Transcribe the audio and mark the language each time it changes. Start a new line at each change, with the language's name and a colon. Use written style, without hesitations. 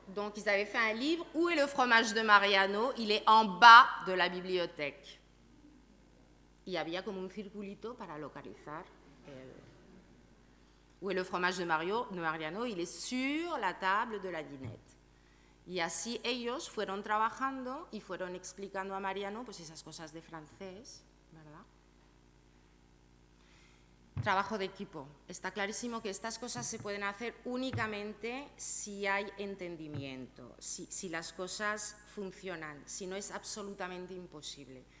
French: Donc ils avaient fait un livre, Où est le fromage de Mariano? Il est en bas de la bibliothèque.
Spanish: Y había como un circulito para localizar
French: Où est le fromage de Mariano? Il est sur la table de la dinette.
Spanish: Y así ellos fueron trabajando y fueron explicando a Mariano pues esas cosas de francés, ¿verdad? Trabajo de equipo. Está clarísimo que estas cosas se pueden hacer únicamente si hay entendimiento, si las cosas funcionan, si no es absolutamente imposible.